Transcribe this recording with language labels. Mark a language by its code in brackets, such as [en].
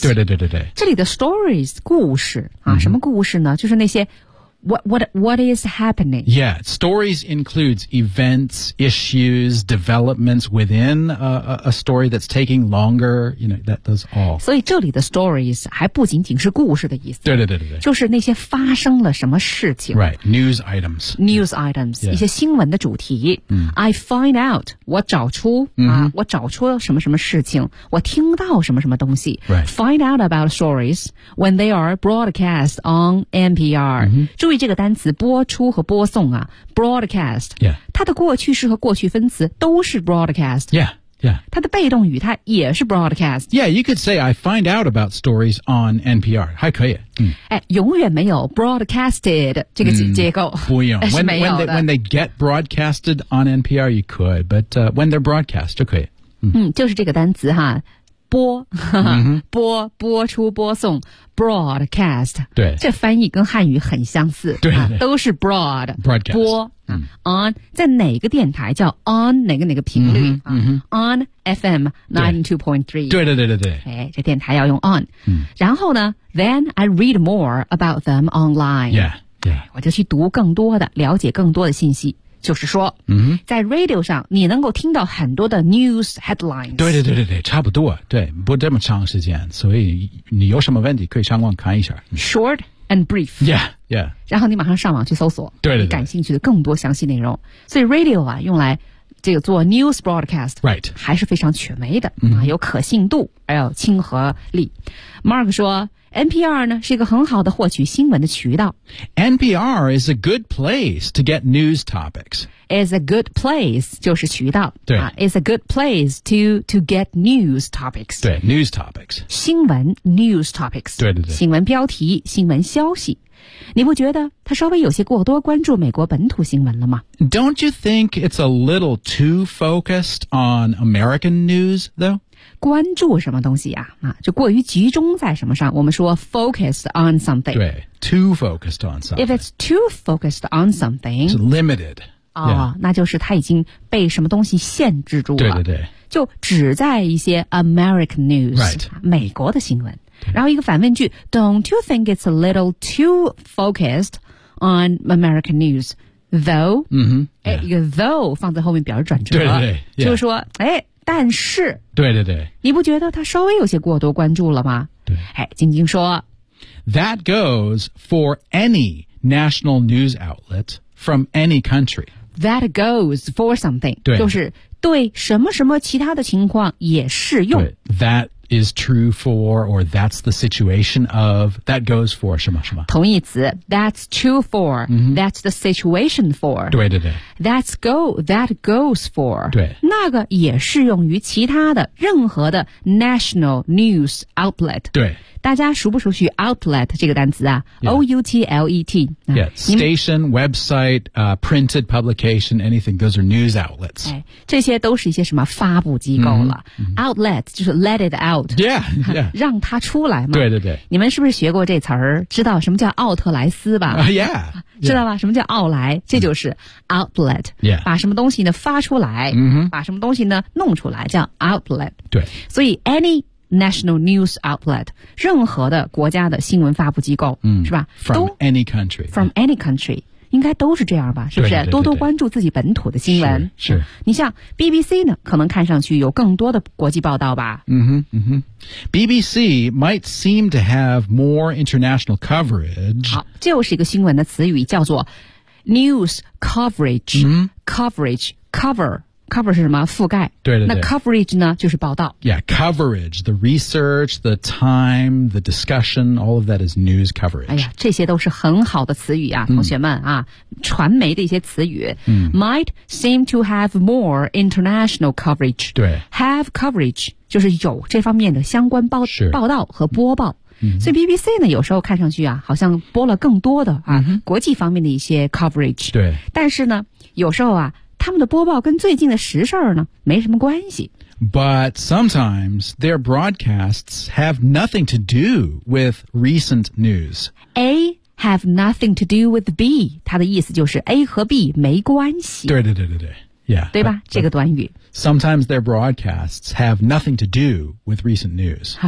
[zh] 对对对对对。这里的 stories, 故事、啊 mm-hmm. 什么故事呢就是那些 [en] what is happening? Yeah, stories includes events, issues, developments within a story that's taking longer, you know, that does all. [zh] 所以这里的 stories 还不仅仅是故事的意思。对对对对。就是那些发生了什么事情。 [en] Right, news items. News items,、 yeah. [zh] 一些新闻的主题。 [en] Mm-hmm. I find out. [zh] 我找出、 [en] mm-hmm. [zh] 啊，我找出什么什么事情，我听到什么什么东西。 [en] Right. Find out about stories when they are broadcast on NPR.、 Mm-hmm. [zh] 注意这个单词播出和播送啊 ，broadcast。 [en] Yeah. [zh] 它的过去式和过去分词都是 broadcast。 [en] Yeah. Yeah. [zh] 它的被动语它也是 broadcast. [en] Yeah, you could say I find out about stories on NPR. [zh] 还可以。嗯、哎，永远没有 broadcasted 这个结构、嗯、不用 [en] when they get broadcasted on NPR you could but when they're broadcast [zh] 就可以就是这个单词哈播播播出播送 broadcast 对，这翻译跟汉语很相似，对，啊，都是 broad [en] broadcast [zh] 播，啊，on 在哪个电台叫 on 哪个哪个频率，on FM 92.3 对对对对对，哎，这电台要用 on，然后呢 [en] then I read more about them online yeah [zh] 我就去读更多的了解更多的信息，就是说，在 radio 上你能够听到很多的 [en] news headlines， [zh] 对对对对，差不多，对，不这么长时间，所以你有什么问题可以上网看一下， [en] short and brief， yeah yeah， [zh] 然后你马上上网去搜索，对对对，你感兴趣的更多详细内容，所以 radio 啊用来这个做 [en] news broadcast right [zh] 还是非常权威的，有可信度还有亲和力。 Mark 说NPR 呢是一个很好的获取新闻的渠道。 [en] NPR is a good place to get news topics. Is a good place [zh] 就是渠道。对。 [en] Is a good place to get news topics. 对 ,news topics. 新闻 news topics. [zh] 对对对。新闻标题新闻消息。你不觉得他稍微有些过多关注美国本土新闻了吗？ [en] Don't you think it's a little too focused on American news, though? [zh] 关注什么东西啊，就过于集中在什么上，我们说 [en] focused on something，对， too focused on something， if it's too focused on something it's limited、 yeah. [zh] 那就是它已经被什么东西限制住了，对对对，就只在一些 American news、 [en] right. [zh] 美国的新闻，然后一个反问句 [en] don't you think it's a little too focused on American news though、 yeah. [zh] 一个 though 放在后面表示转折，对对对、yeah. 就是说哎。但是对对对，你不觉得他稍微有些过多关注了吗？对，哎，晶晶说 [en] That goes for any national news outlet from any country. That goes for something [zh] 对，就是对什么什么其他的情况也适用。 [en] That is true for or that's the situation of that goes for [zh] 什么什么 [en] 同义词 That's true for、That's the situation for [zh] 对对对 [en] That's go That goes for [zh] 对那个也适用于其他的任何的 [en] national news outlet [zh] 对大家熟不熟悉 outlet 这个单词啊、 [en] yeah. O-U-T-L-E-T、 yeah. Station, website,、printed publication, anything Those are news outlets、 [zh] 哎、这些都是一些什么发布机构了、Outlet 就是 [en] let it out yeah, yeah. [zh] 让它出来嘛对对对你们是不是学过这词儿知道什么叫奥特莱斯吧、 [en] yeah, yeah. [zh] 知道吧什么叫奥莱这就是 outlet、 [en] yeah. [zh] 把什么东西呢发出来、把什么东西呢弄出来叫 outlet 对所以 [en] anyNational news outlet [zh] 任何的国家的新闻发布机构、是吧 [en] From any country [zh] 应该都是这样吧是不是对对对对多多关注自己本土的新闻是、你像 BBC 呢可能看上去有更多的国际报道吧 [en] BBC might seem to have more international coverage [zh] 好就是一个新闻的词语叫做 news coverage、coverage cover 是什么覆盖对对对那 coverage 呢就是报道 [en] yeah coverage the research the time the discussion all of that is news coverage [zh] 哎呀这些都是很好的词语啊、同学们啊传媒的一些词语、 [en] might seem to have more international coverage [zh] 对 have coverage 就是有这方面的相关 报道和播报所以 BBC 呢有时候看上去啊好像播了更多的啊、国际方面的一些 coverage 对但是呢有时候啊他们的播报跟最近的时事呢没什么关系。 [en] But sometimes their broadcasts have nothing to do with recent news. A have nothing to do with B. [zh] 它的意思就是 A 和 B 没关系。对对对对对。Yeah, 对吧 but, 这个短语。 [en] Sometimes their broadcasts have nothing to do with recent news.